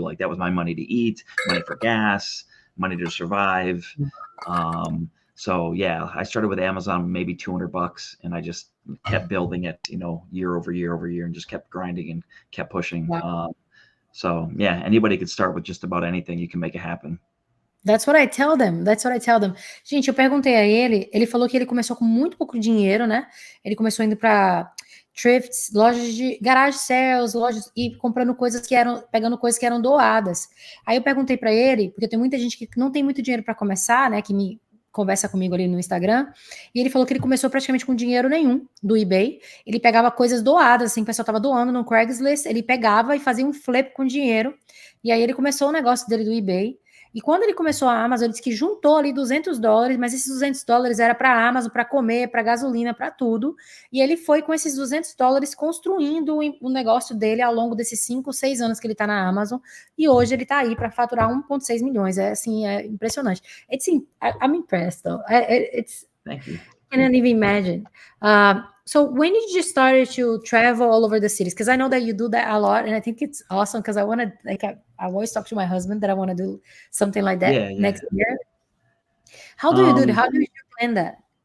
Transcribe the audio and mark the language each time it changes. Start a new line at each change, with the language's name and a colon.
English: Like that was my money to eat, money for gas, money to survive. So yeah, I started with Amazon maybe $200, and I just kept building it, year over year over year, and just kept grinding and kept pushing. Wow. So yeah, anybody could start with just about anything. You can make it happen. That's what I tell them. That's what I tell them.
Portuguese: Gente, eu perguntei a ele falou que ele começou com muito pouco dinheiro, né? Ele começou indo para thrifts, lojas de garage sales, lojas e comprando coisas pegando coisas que eram doadas. Aí eu perguntei para ele, porque tem muita gente que não tem muito dinheiro para começar, né? Que me conversa comigo ali no Instagram, e ele falou que ele começou praticamente com dinheiro nenhum do eBay. Ele pegava coisas doadas, assim, o pessoal tava doando no Craigslist, ele pegava e fazia um flip com dinheiro. E aí ele começou o negócio dele do eBay. E quando ele começou a Amazon, ele disse que juntou ali $200, mas esses $200 era para a Amazon, para comer, para gasolina, para tudo. E ele foi com esses $200 construindo o negócio dele ao longo desses 5, 6 anos que ele está na Amazon. E hoje ele está aí para faturar 1,6 milhões. É assim, é impressionante.
English: I'm impressed, though. Thank you. I can't even imagine. So when did you start to travel all over the cities? Because I know that you do that a lot, and I think it's awesome. Because I always talk to my husband that I want to do something like that Yeah, yeah. next year. How do you do that? Um, How do you plan that?